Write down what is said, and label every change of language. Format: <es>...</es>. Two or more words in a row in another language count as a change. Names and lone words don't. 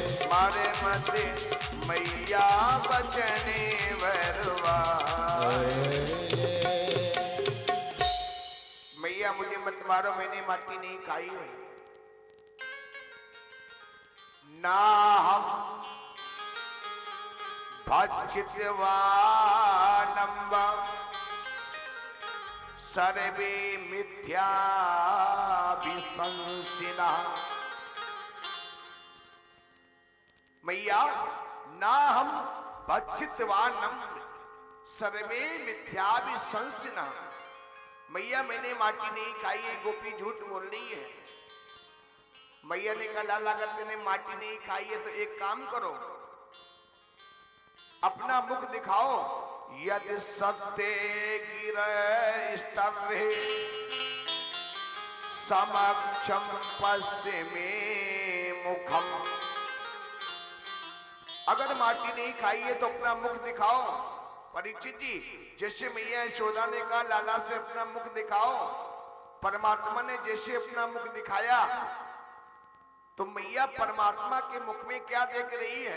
<hi>मारे मत मैया बचन भरवाए। मैया मुझे मत मारो, मैंने माटी नहीं खाई है।</hi> <sa>ना हम भक्षितवानम्ब सर्वे मिथ्या विशंसिना। मैया ना हम भक्षितवानम सर्वे मिथ्या विशंसिना।</sa> <hi>मैया मैंने माटी नहीं खाई है, गोपी झूठ बोल रही है। मैया ने कहा लाला अगर तूने माटी नहीं खाई है तो एक काम करो, अपना मुख दिखाओ।</hi> <sa>यदि सत्य गिर स्तर्रे समक्षम पश्चिमे मुखम।</sa> <hi>अगर माटी नहीं खाई है तो अपना मुख दिखाओ। परीक्षित जी, जैसे मैया यशोदा ने कहा लाला से अपना मुख दिखाओ, परमात्मा ने जैसे अपना मुख दिखाया तो मैया परमात्मा के मुख में क्या देख रही है?</hi>